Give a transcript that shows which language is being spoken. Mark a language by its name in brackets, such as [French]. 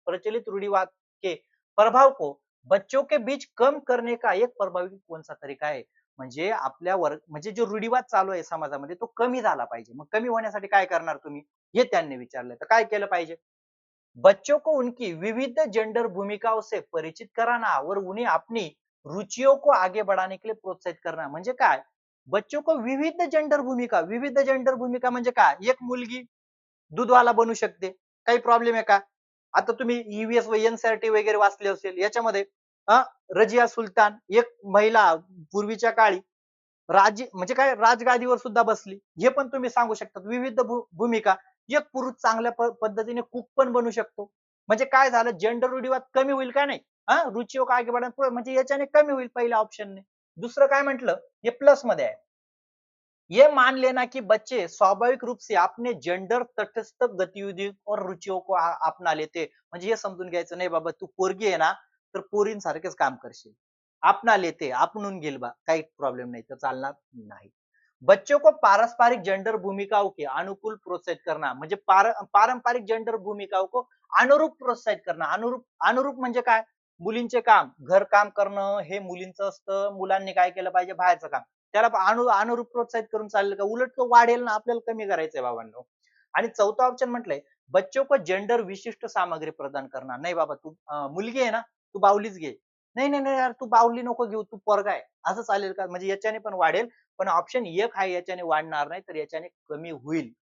[Hindi] प्रचलित रूढ़िवाद के प्रभाव को बच्चों के बीच कम करने का एक प्रभावी कौन सा तरीका है? [Marathi] म्हणजे आपल्या वर्ग म्हणजे जो रूढिवाद चालू आहे समाजामध्ये, तो कमी झाला पाहिजे. मग कमी होण्यासाठी काय करणार तुम्ही, हे त्यांनी विचारलं. तर काय केलं पाहिजे? [Hindi] बच्चों को उनकी विविध जेंडर भूमिकाओं से परिचित कराना और उन्हें अपनी रुचियों को आगे बढ़ाने के लिए प्रोत्साहित करना. [Marathi] म्हणजे काय? [Hindi] बच्चों को विविध जेंडर भूमिका [Marathi] म्हणजे काय? एक मुलगी दूधवाला बनू शकते. काही प्रॉब्लेम आहे का? आता तुम्ही ईव्हीएस व एनसीईआरटी वगैरे वाचले असेल. याच्यामध्ये रजिया सुलतान, एक महिला पूर्वीच्या काळी म्हणजे काय, राजगादीवर सुद्धा बसली. हे पण तुम्ही सांगू शकता. विविध भूमिका. एक पुरुष चांगल्या पद्धतीने कुक पण बनू शकतो. म्हणजे काय झालं, जेंडर रूढिवाद कमी होईल का नाही? [Hindi] रुचियों का आगे बढ़ाना, [Marathi] म्हणजे याच्याने कमी होईल पहिल्या ऑप्शनने. दुसरं काय म्हटलं, हे प्लस मध्ये आहे. [Hindi] ये मान लेना कि बच्चे स्वाभाविक रूप से अपने जेंडर तटस्थ गतिविधि और रुचियों को अपना लेते. [Marathi] म्हणजे हे समजून घ्यायचं, नाही बाबा तू पोरगी आहे ना, तर पोरींसारखेच काम करशील. अपना लेते, आपणून घेईल बा, काही प्रॉब्लेम नाही, तर चालणार नाही. [Hindi] बच्चों को पारस्परिक जेंडर भूमिकाओं के अनुकूल प्रोत्साहित करना, म्हणजे पारंपरिक जेंडर भूमिकाओं को अनुरूप प्रोत्साहित करना. [Marathi] अनुरूप अनुरूप म्हणजे काय? मुलींचे काम, घर काम करणं हे मुलींचं असतं. मुलांनी काय केलं पाहिजे? बाहेरचं काम. त्याला अनुरूप प्रोत्साहित करून चालेल का? उलट तो वाढेल ना, आपल्याला कमी करायचंय बाबांनो. आणि चौथा ऑप्शन म्हटलंय, [Hindi] बच्चों को जेंडर विशिष्ट सामग्री प्रदान [Marathi] करणार. नाही बाबा, तू मुलगी आहे ना, तू बाहुलीच घे. नाही नाही नाही यार, तू बाहुली नको घेऊ, तू पोरगा आहे, असं चालेल का? म्हणजे याच्याने पण वाढेल. पण ऑप्शन एक आहे, याच्याने वाढणार नाही, तर याच्याने कमी होईल.